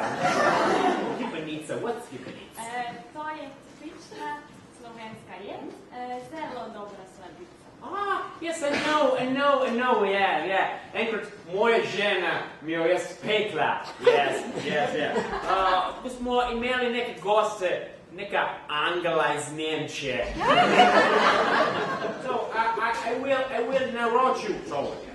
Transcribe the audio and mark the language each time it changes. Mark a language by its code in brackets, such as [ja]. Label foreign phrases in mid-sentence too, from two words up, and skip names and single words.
[en] What's gibanica? [sl] To je tipična slovenska jed, zelo dobra sladica. [en] Yes, I know, yeah. [sl] Enkrat moja žena mi jo je spekla. [en] Yes. [sl] Ko smo imeli neke goste, neka Angela iz Nemčije. [en] So, I will [sl] naročil to.